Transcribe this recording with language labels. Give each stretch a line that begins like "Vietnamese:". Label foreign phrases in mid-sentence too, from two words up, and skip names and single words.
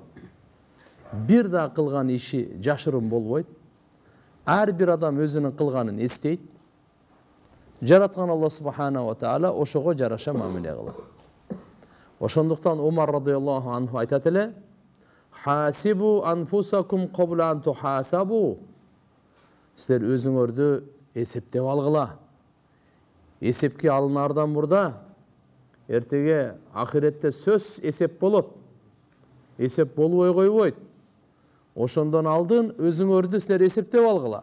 Kyrgyz: Бир да кылган иши жашырын болбойт. Ар бир адам өзүнүн кылганын эстейт. Жараткан Алла
Arabic: سبحانه وتعالى
Kyrgyz: ошого жараша мамиле кылат. Ошондуктан Умар
Arabic: رضي الله عنه
Kyrgyz: айтат эле:
Arabic: "حاسبوا أنفسكم قبل أن تحاسبوا."
Kyrgyz: Силер өзүңөрдү эсептеп алгыла. Эсепке алынардан мурда эртеге ахиретте сөз эсеп болот. Эсеп болбой койбойт. Ошондон алдын өзүңөрдү силер эсептеп алгыла.